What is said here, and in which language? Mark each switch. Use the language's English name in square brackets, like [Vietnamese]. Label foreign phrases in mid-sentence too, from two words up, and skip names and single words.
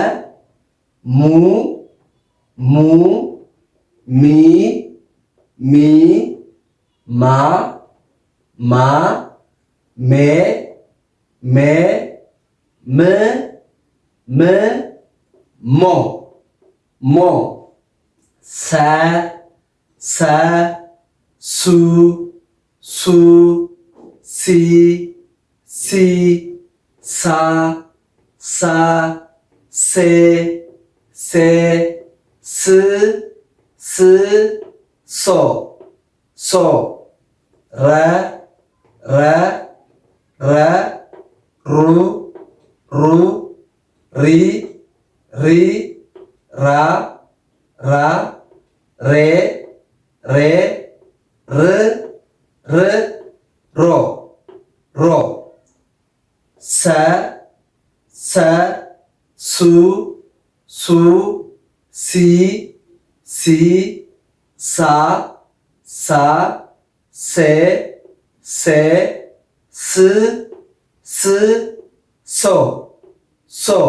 [Amharic] ሙ ሙ ሚ ሚ ማ ማ ሜ ሜ ም ም ሞ ሞ ሰ ሰ ሱ ሱ ሲ ሲ ሳ ሳ ሴ ሴ ስ ስ ሶ ሶ ረ ረ ረ ሩ ሩ ሪ ሪ ራ ራ ሬ ሬ ር ር ሮ ሮ ሰ ሰ ሱ ሱ ሲ ሲ ሳ ሳ ሴ ሴ ስ ስ ሶ ሶ